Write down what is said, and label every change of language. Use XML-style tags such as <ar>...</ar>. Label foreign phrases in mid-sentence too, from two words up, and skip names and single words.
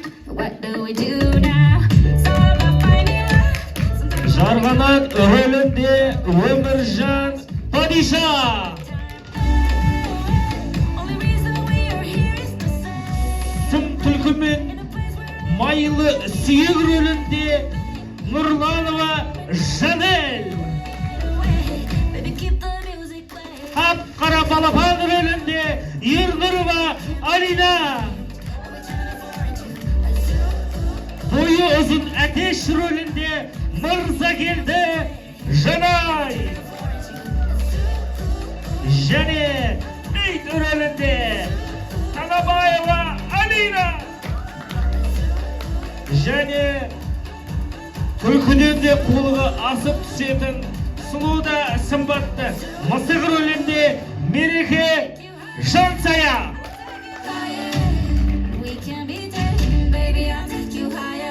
<en>What do we do now? It's all about finding love. Sometimes</en> <kk>Жарғанат рөлінде Өміржан Падиша.</kk> <en>only reason we are here is to say</en> <kk>Сұм түлкімен</kk> <en>in a place where</en> <kk>майлы сүйек рөлінде Нұрланова Жанел.</kk> <en>baby keep the music playing.</en> <kk>Қап-қара балапан рөлінде Ернұрова Алина. Бойы ұзын әтеш рөлінде Мырзакелді Жанай. Және Ит рөлінде Танабаева Алина. Және күлкіден де қулығы асып түсетін сұлу да сымбатты мысық рөлінде Мереке Жансая.</kk> <en>We can be taken, baby, I'll take you high.</en>